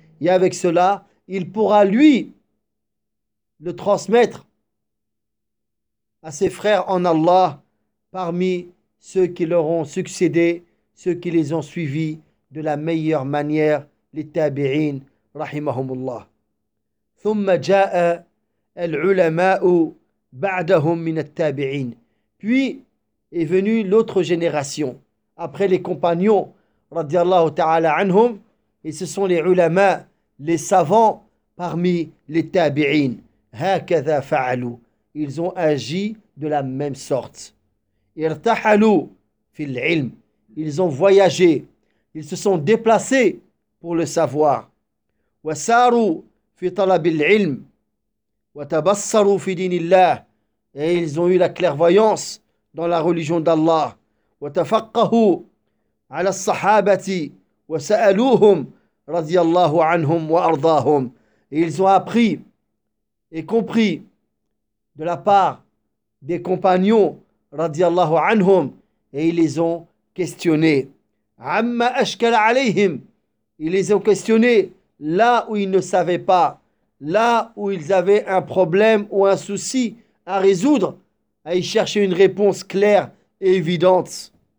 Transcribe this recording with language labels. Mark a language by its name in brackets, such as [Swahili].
[French] Et avec cela, il pourra lui le transmettre à ses frères en Allah parmi ceux qui leur ont succédé, ceux qui les ont suivis de la meilleure manière, les tabi'in, rahimahumullah. [Arabic] ثم جاء العلماء بعدهم من التابعين. [French] Puis est venue l'autre génération, après les compagnons, [Arabic] radiallahu ta'ala anhum, [French] et ce sont les ulama, les savants, parmi les tabi'in. [Arabic] هكذا فعلوا. [French] Ils ont agi de la même sorte. [Arabic] ارتحلوا في العلم. [French] Ils ont voyagé. Ils se sont déplacés pour le savoir. [Arabic] وساروا في طلب العلم. وتبصروا في دين الله. [French] Et ils ont eu la clairvoyance dans la religion d'Allah. [Arabic] وتفقهوا على الصحابة. وسألوهم رضي الله عنهم وأرضاهم. [French] Et ils ont appris et compris de la part des compagnons [Arabic] radiyallahu anhum, [French] et ils les ont questionnés. [Arabic] Amma ashkala alayhim, [French] ils les ont questionnés là où ils ne savaient pas, là où ils avaient un problème ou un souci à résoudre, à y chercher une réponse claire et évidente.